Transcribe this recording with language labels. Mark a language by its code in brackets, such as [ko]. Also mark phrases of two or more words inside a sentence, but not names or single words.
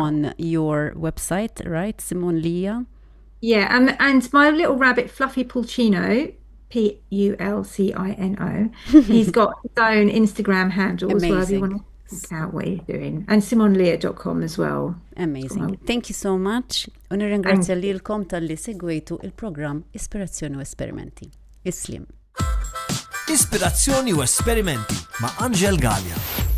[en] on your website, right? Simone Lia. Yeah, and my little rabbit, Fluffy Pulcino, Pulcino, he's got his own Instagram handle as well if you Amazing. want to check out what he's doing. And simonleah.com as well. Amazing. Thank you so much. [mt] U [en] Thank [mt] nirringrazzja [en] you. [mt] lilkom tal-li segwejtu il-programm Ispirazzjoni u Esperimenti. Islim. Ispirazzjoni u esperimenti ma' Angel Gallia.